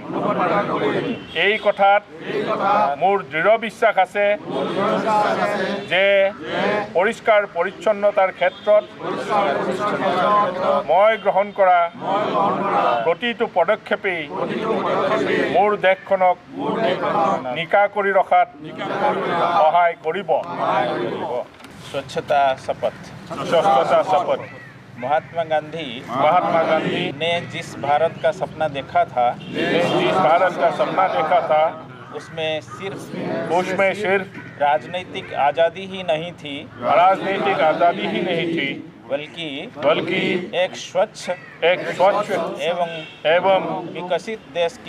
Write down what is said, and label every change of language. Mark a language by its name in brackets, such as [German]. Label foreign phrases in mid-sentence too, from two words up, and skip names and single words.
[Assamese] এই কথাত মোৰ দৃঢ় বিশ্বাস আছে যে পৰিষ্কাৰ পৰিচ্ছন্নতাৰ ক্ষেত্ৰত মই গ্ৰহণ কৰা প্ৰতিটো পদক্ষেপেই মোৰ দেশখনক নিকা কৰি ৰখাত সহায় কৰিব। [Hindi] स्वच्छता शपथ। स्वच्छता शपथ। महात्मा गांधी ने जिस भारत का सपना देखा था उसमें सिर्फ राजनीतिक आज़ादी ही नहीं थी, बल्कि एक स्वच्छ एवं विकसित देश की